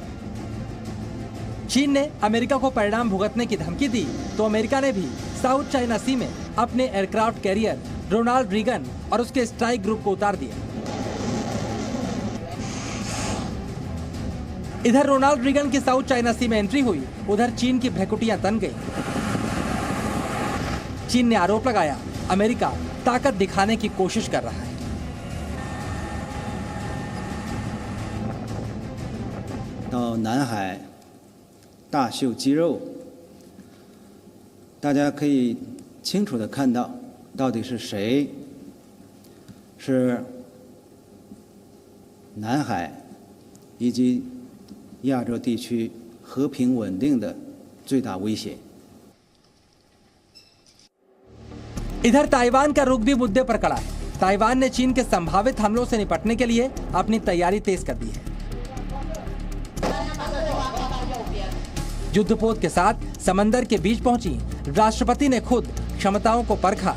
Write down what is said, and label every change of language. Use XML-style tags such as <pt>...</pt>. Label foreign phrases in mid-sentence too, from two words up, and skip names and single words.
<hi>चीन ने अमेरिका को परिणाम भुगतने की धमकी दी तो अमेरिका ने भी साउथ चाइना सी में अपने</hi> <en>aircraft carrier</en> <hi>रोनाल्ड रीगन और उसके</hi> <en>strike group</en> <hi>को उतार दिया। इधर रोनाल्ड रीगन की साउथ चाइना सी में एंट्री हुई, उधर चीन की भ्रकुटियां तन गई। चीन ने आरोप लगाया अमेरिका ताकत दिखाने की कोशिश कर रहा है।</hi> <zh>到南海大秀肌肉，大家可以清楚地看到，到底是谁是南海以及亚洲地区和平稳定的最大威胁。</zh> <hi>इधर ताइवान का रुख भी मुद्दे पर खड़ा है। ताइवान ने चीन के संभावित हमलों से निपटने के लिए अपनी तैयारी तेज कर दी है। युद्धपोत के साथ समंदर के बीच पहुंची राष्ट्रपति ने खुद क्षमताओं को परखा।</hi>